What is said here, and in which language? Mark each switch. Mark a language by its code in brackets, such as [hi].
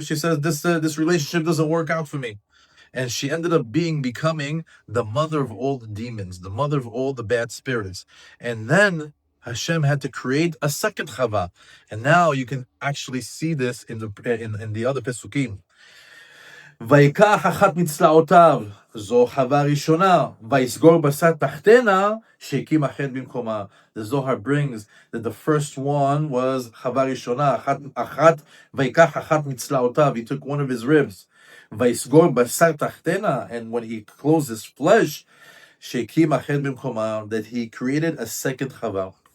[en] She says, this relationship doesn't work out for me. And she ended up becoming the mother of all the demons, the mother of all the bad spirits. And then Hashem had to create a second Chava. And now you can actually see this in the other Pesukim. [he] ויקח אחת מצלעותיו, זו חווה ראשונה, ויסגור בשר תחתנה, שהקים החטא במקומה. [en] The Zohar brings that the first one was [he] חווה ראשונה, ויקח אחת מצלעותיו, [en] he took one of his ribs, [he] ויסגור בשר תחתנה, [en] and when he closed his flesh, [he] שהקים החטא במקומה, [en] that he created a second חווה.